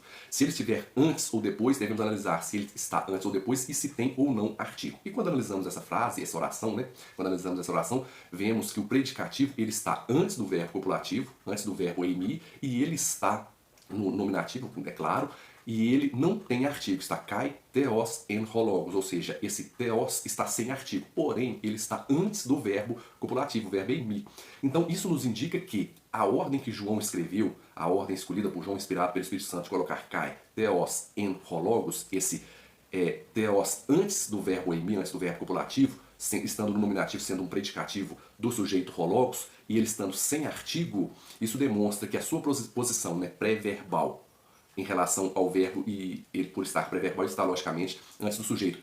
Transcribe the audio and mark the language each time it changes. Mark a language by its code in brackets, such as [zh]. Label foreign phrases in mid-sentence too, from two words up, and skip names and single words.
[pt] Se ele estiver antes ou depois, devemos analisar se ele está antes ou depois e se tem ou não artigo. E quando analisamos essa frase, essa oração, né? Quando analisamos essa oração, vemos que o predicativo ele está antes do verbo copulativo, antes do verbo eimi, e ele está no nominativo, é claro, e ele não tem artigo, está [el] καὶ θεὸς ἦν ὁ λόγος, [pt] ou seja, esse theos está sem artigo, porém ele está antes do verbo copulativo, o verbo eimi. Então isso nos indica que a ordem que João escreveu, a ordem escolhida por João, inspirado pelo Espírito Santo, de colocar [el] καὶ θεὸς ἦν ὁ λόγος, [pt] esse theos antes do verbo eimi, antes do verbo copulativo, estando no nominativo sendo um predicativo do sujeito [el] ὁ λόγος, [pt] e ele estando sem artigo, isso demonstra que a sua posição, né, pré-verbal, em relação ao verbo, e ele, por estar pré-verbal, está logicamente antes do sujeito.